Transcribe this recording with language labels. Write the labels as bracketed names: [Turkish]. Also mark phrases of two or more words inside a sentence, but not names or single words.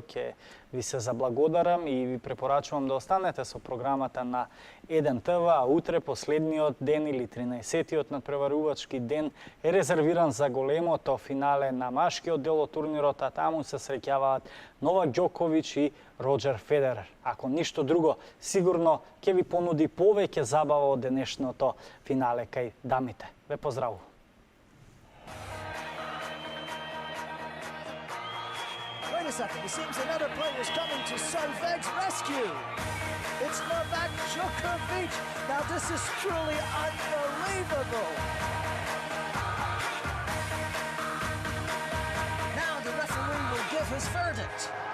[Macedonian] Ќе ви се заблагодарам и ви препорачувам да останете со програмата на 1 ТВ, а утре последниот ден или 13-тиот надпреварувачки ден е резервиран за големото финале на машкиот дел од турнирот, а таму се среќаваат Новак Ѓоковиќ и Роџер Федерер. Ако ништо друго, сигурно ќе ви понуди повеќе забава од денешното финале кај дамите. Ве поздравувам. [English] a second, it seems another player is coming to Solveig's rescue. It's Novak Djokovic. Now this is truly unbelievable. Now the referee will give his verdict.